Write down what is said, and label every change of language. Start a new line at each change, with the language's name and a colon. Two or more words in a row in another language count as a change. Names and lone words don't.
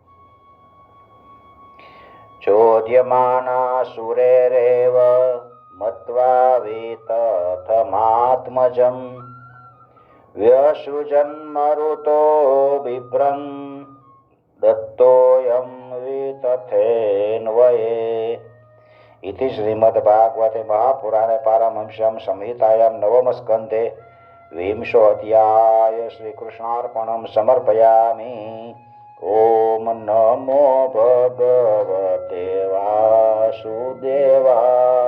Sanskrit: चोद्यमाना सुरेरेव मत्वा वितथमात्मजं व्यसृजन मरुतो बिभ्रं दत्तोयम वितथेन्वये. इति श्रीमद्भागवते महापुराणे पारमहंस्यां संहितायां नवमस्कन्धे विंशोऽध्याय श्रीकृष्णार्पणं समर्पयामि. ओम नमो भगवते वासुदेवाय.